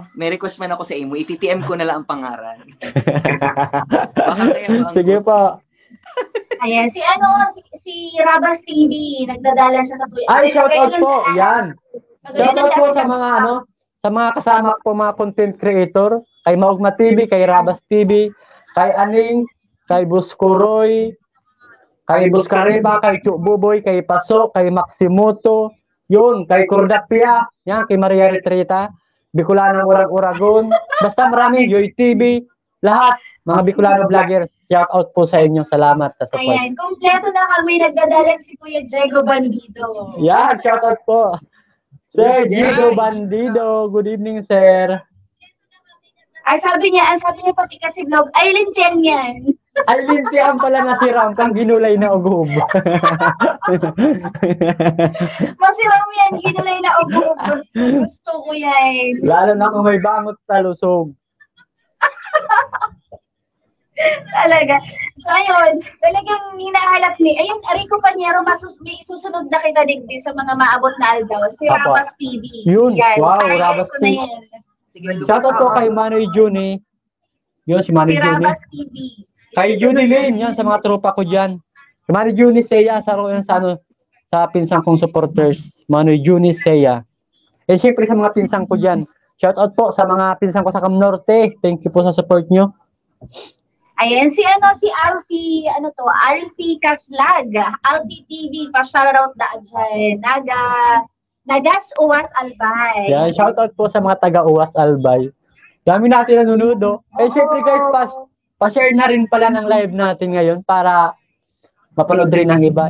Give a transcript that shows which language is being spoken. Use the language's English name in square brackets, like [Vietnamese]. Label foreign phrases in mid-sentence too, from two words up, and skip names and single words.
[Bikol] May request man ako sa imo. I-PM ko na lang ang pangalan. [Filipino] Sige pa. [Bikol] Ayan, si Rabas TV, nagdadala siya sa tuya. [Filipino] Ay, shoutout po. Yan. Shoutout po sa mga sa mga kasama ko, mga [English] content creator, [Filipino] kay Maugma TV, kay Rabas TV, kay Aning, kay Buskuroy, kay Buskareba, kay Chububoy, kay Paso, kay Maximoto, yun, kay Cordapia, yan, kay Maria Retreta, Bicolano Uragon, basta marami, Yoy TV, lahat, mga Bicolano vloggers, shout out po sa inyo, salamat sa support. Ayan, kompleto na kami, nagdadalag si Kuya Diego Bandido. Yan, shout out po. [English] Sir Diego Bandido, good evening, sir. [Filipino] Ay, sabi niya pati kasi vlog, ay lintian yan. Ay, [Bikol] lintian pala na si Rampang ginulay na ugub. Masiram yan, ginulay na ugub. [Filipino] Gusto ko yan. [Bikol] Lalo na kung may bangot talusog. [Filipino] Talaga. [Bikol] So, ayun, talagang hinahalap ni, ayun, Rico Panyero, may susunod na kita digdi sa mga maabot na aldaw, si Rabas TV. [Filipino] Yun, yan. wow, Rabas TV. Shoutout po kay Manoy Juni. Yun, si Manoy Juni. Si Rabas TV. Kay Judy Lane, yan, sa mga tropa ko dyan. Si Manoy Juni Seya, sa pinsang kong supporters. Manoy Juni Seya. Eh, syempre sa mga pinsang ko dyan. Shoutout po sa mga pinsang ko sa Cam Norte. [English] Thank you [Filipino] po sa support nyo. Ayan, si Alfie, Alfie Kaslag, Alfie TV, pa-shoutout na dyan, Nagas Uwas Albay. Yan, shoutout po sa mga taga-Uwas Albay. Dami natin nanonood, Eh, syempre guys, pa-share na rin pala ng live natin ngayon para mapanood rin ng iba.